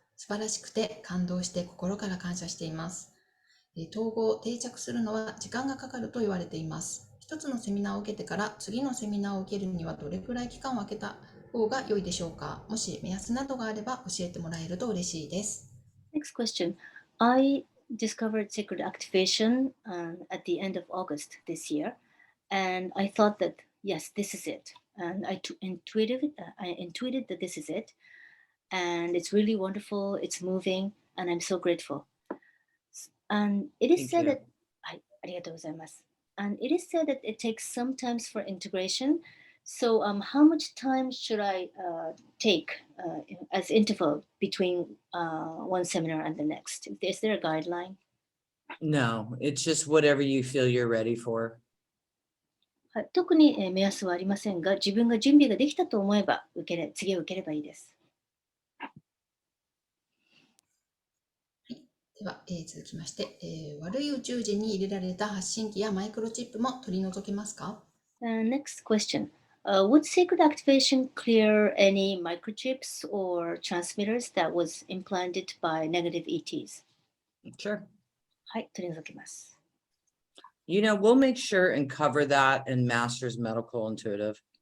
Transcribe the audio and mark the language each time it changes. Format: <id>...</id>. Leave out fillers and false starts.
<ja>素晴らしくて感動して心から感謝しています。統合、定着するのは時間がかかると言われています。一つのセミナーを受けてから次のセミナーを受けるにはどれくらい期間を空けた方が良いでしょうか？もし目安などがあれば教えてもらえると嬉しいです。</ja> <en>Next question. I discovered sacred activation at the end of August this year, and I thought that, yes, this is it. And I intuited that this is it. And it's really wonderful, it's moving, and I'm so grateful. And it is said you.</en> <ja>that, はい、ありがとうございます。</ja> <en>And it is said that it takes some time for integration. So, how much time should I take as interval between one seminar and the next? Is there a guideline? No, it's just whatever you feel you're ready for.</en> <ja>はい、特に目安はありませんが、自分が準備ができたと思えば次を受ければいいです。では、続きまして、悪い宇宙人に入れられた発信機やマイクロチップも取り除けますか？</ja> <en>Next question. Would sacred activation clear any microchips or transmitters that was implanted by negative ETs? Sure.</en> <ja>はい、取り除けます。</ja> <en>We'll make sure and cover that in Master's Medical Intuitive.</en>